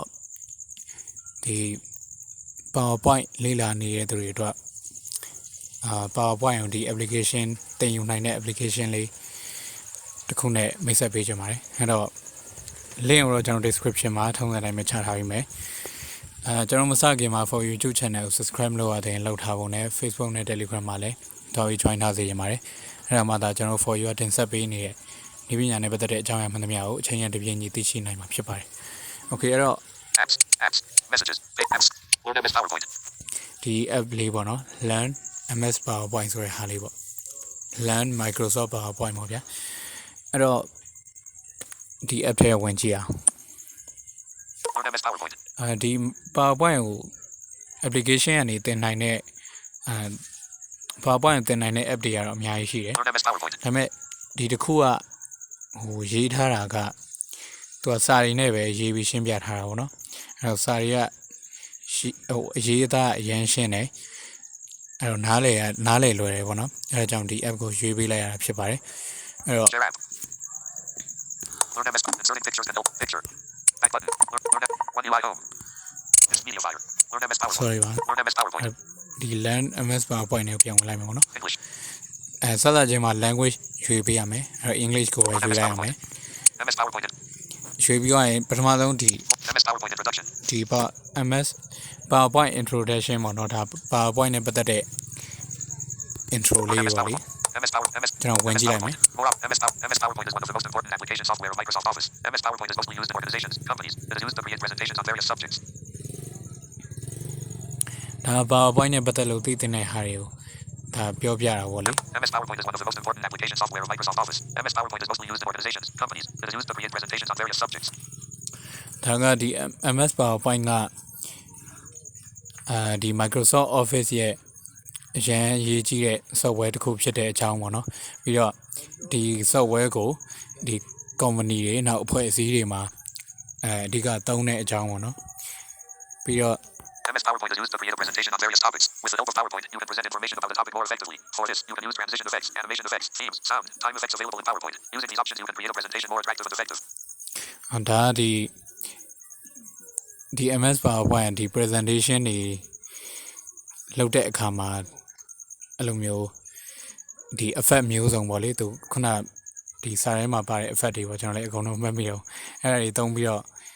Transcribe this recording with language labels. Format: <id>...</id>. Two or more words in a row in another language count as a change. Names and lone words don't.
<my>ဒီ PowerPoint လေ့လာနေတဲ့သူတွေအတွက်PowerPoint ကိုဒီ application တင်ယူနိုင်တဲ့ application လေးတစ်ခုနဲ့မိတ်ဆက်ပေးကြပါ မယ်အဲ့တော့ link ကိုတော့ကျွန်တော် description မှာထုံးစံတိုင်းပဲချထားပေးမယ်ကျွန်တော်မစခင်မှာ for YouTube channel ကို subscribe လုပ်ရတဲ့လောက်ထားဖို့နဲ့ Facebook နဲ့ Telegram မှာလည်းတော်ပြီး join ထားစေချင်ပါတယ်အဲ့ဒါမှသာကျွန်တော်</my> <en>for you</en> <my>တင်ဆက်ပေးနေတဲ့ဒီပညာနဲ့ပတ်သက်တဲ့အကြောင်းအရာမှန်သမျှကိုအချိန်ရတစ်ပြေးညီသိရှိနိုင်မှာဖြစ်ပါတယ် Okay အဲ့တော့</my> <en>apps messages apps MS PowerPoint</en> <my>ဒီ app လေးပေါ့နော်</my> <en>Learn MS PowerPoint</en> <my>ဆိုတဲ့ဟာလေးပေါ့</my> <en>Learn Microsoft PowerPoint</en> <my>ပေါ့ဗျာအဲ့တော့ဒီ app ထဲဝင်ကြည့်အောင် MS PowerPoint ဒီ PowerPoint ကို application ကနေတင်နိုင်တဲ့PowerPoint တင်နိုင်တဲ့ app တွေကတော့အများကြီးရှိတယ်ဒါပေမဲ့ဒီတစ်ခုကဟိုရေးထားတာကသူကစာရီနဲ့ပဲရေးပြီးရှင်းပြထားတာပေါ့နော်အဲ့တော့စာရီကဟိုအရေးသားအရန်ရှင်းတယ်အဲ့တော့နားလေလွယ်တယ်ပေါ့နော်အဲ့ဒါကြောင့်ဒီ app ကိုရွေးပေးလိုက်ရတာဖြစ်ပါတယ်အဲ့တော့</my> <en>Learn MS inserting pictures and picture back button Learn UI home this media fire Learn MS PowerPoint Sorry Learn MS PowerPoint</en> <my>ဒီ</my> <en>Learn MS PowerPoint</en> <my>နဲ့ပြန်ဝင်လိုက်မယ်ပေါ့နော် English စသချင်းမှာ language ရွေးပေးရမယ်အဲ့တော့ English ကိုပဲရွေးလိုက်ရမယ် MS PowerPoint ရွေးပြီးတော့ရင်ပထမဆုံးဒီ MS PowerPoint introduction ဒီ</my> <en>MS PowerPoint introduction</en> <my>ပေါ့နော်ဒါ PowerPoint နဲ့ပတ်သက်တဲ့ intro လေးပေါ့လေကျွန်တော်ဝင်ကြည့်လိုက်မယ်</my> <en>MS PowerPoint is one of the most important application software of Microsoft Office. MS PowerPoint is mostly used in organizations, companies. It is used to create presentations on various subjects.</en> <my>ဒါ PowerPoint နဲ့ပတ်သက်လို့သိတဲ့ဟာတွေကိုဒါပြောပြတာပေါ့လေ</my> <en>MS PowerPoint is one of the most important application software of Microsoft Office. MS PowerPoint is mostly used in organizations, companies. It is used to create presentations on various subjects.</en> <my>ဒါကဒီ MS PowerPoint ကဒီ Microsoft Office ရဲ့အရန်ရေးကြီးတဲ့ software တစ်ခုဖြစ်တဲ့အကြောင်းပေါ့နော်ပြီးတော့ဒီ software ကိုဒီ company တွေနောက်အဖွဲ့အစည်းတွေမှာအဓိကသုံးတဲ့အကြောင်းပေါ့နော်ပြီးတော့</my> <en>MS PowerPoint is used to create a presentation on various topics. With the help of PowerPoint, you can present information about the topic more effectively. For this, you can use transition effects, animation effects, themes, sound, time effects available in PowerPoint. Using these options, you can create a presentation more attractive and effective.</en> <my>ဒါဒီ MS PowerPoint ဒီ presentation တွေလုပ်တဲ့အခါမှာအဲ့လိုမျိုးဒီ effect မျိုးစုံပေါ့လေသူခုနဒီစာထဲမှာပါတဲ့ effect တွေပေါ့ကျွန်တော်လည်းအကုန်လုံးမှတ်မိတော့အဲ့ဒါတွေသုံးပြီးတော့</my>